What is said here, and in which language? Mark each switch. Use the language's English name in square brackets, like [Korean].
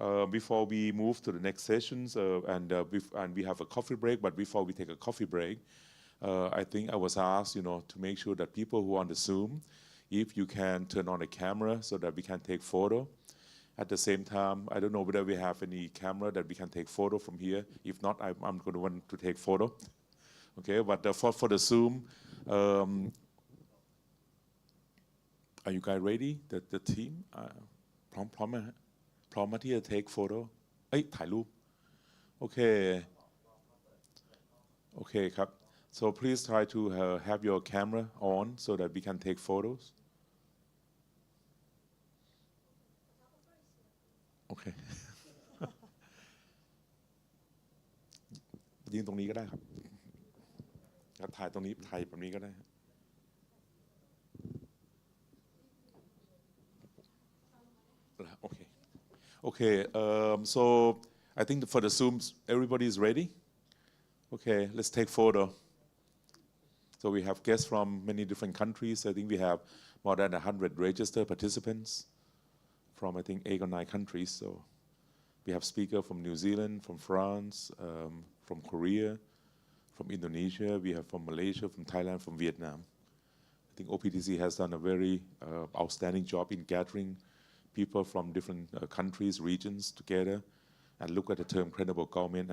[English] Before we move to the next sessions, and we have a coffee break, but before we take a coffee break, I think I was asked, to make sure that people who are on the Zoom, if you can turn on the camera so that we can take photo. At the same time, I don't know whether we have any camera that we can take photo from here. If not, I'm going to want to take photo. Okay, but for the Zoom, are you guys ready? The team [Thai] พร้อมไหมฮะพร้อมมาที่จะ [English] take photo [Thai] ถ่ายรูปโอเคครับ [English] so please try to have your camera on so that we can take photos [Thai] โอเค ยืนตรงนี้ก็ได้ครับถ่ายตรงนี้ถ่ายแบบนี้ก็ได้ [English] Okay, so I think for the Zooms, everybody is ready. Okay, let's take photo. So we have guests from many different countries. I think we have more than 100 registered participants from, I think, 8 or 9 countries. So we have speakers from New Zealand, from France, from Korea, from Indonesia. We have from Malaysia, from Thailand, from Vietnam. I think OPTC has done a very outstanding job in gathering people from different countries, regions together and look at the term credible government.